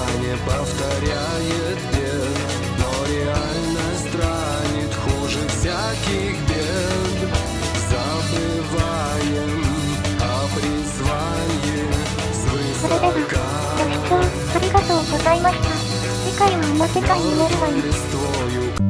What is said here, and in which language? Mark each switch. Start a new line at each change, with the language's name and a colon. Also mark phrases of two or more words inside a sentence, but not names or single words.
Russian: не повторяет бед, но реальность ранит хуже всяких бед. Забываем о призвании
Japanese: それでは、ご視聴ありがとうございました。次回はおまけ会になるわよ。
Russian: свыше.